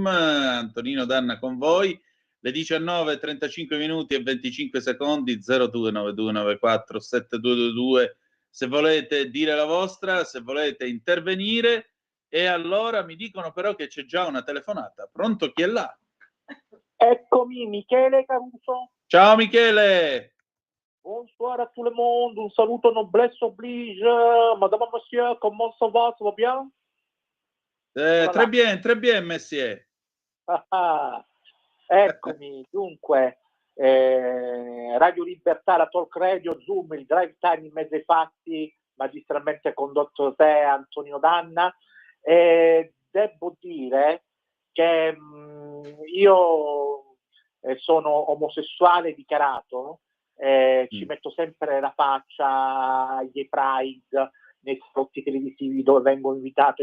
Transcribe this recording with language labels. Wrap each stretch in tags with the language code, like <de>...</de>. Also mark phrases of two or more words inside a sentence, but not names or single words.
<it>Antonino Danna con voi, le 19:35 minuti e 25 secondi, 0292947222, se volete dire la vostra, se volete intervenire. E allora mi dicono però che c'è già una telefonata. Pronto, chi è là? Eccomi, Michele Caruso. Ciao Michele.</it> <fr>Bonsoir à tout le monde,</fr> <it>un saluto</it> <fr>noblesse oblige, madame et monsieur, comment ça va bien? Très bien, Messier.</fr> <it>Eccomi, dunque, Radio Libertà, la Talk Radio, Zoom, il</it> <en>drive time</en> <it>in mezzo ai fatti, magistralmente condotto da te, Antonino Danna. Devo dire che io sono omosessuale dichiarato, ci metto sempre la faccia ai Gay Pride, nei salotti televisivi dove vengo invitato</it>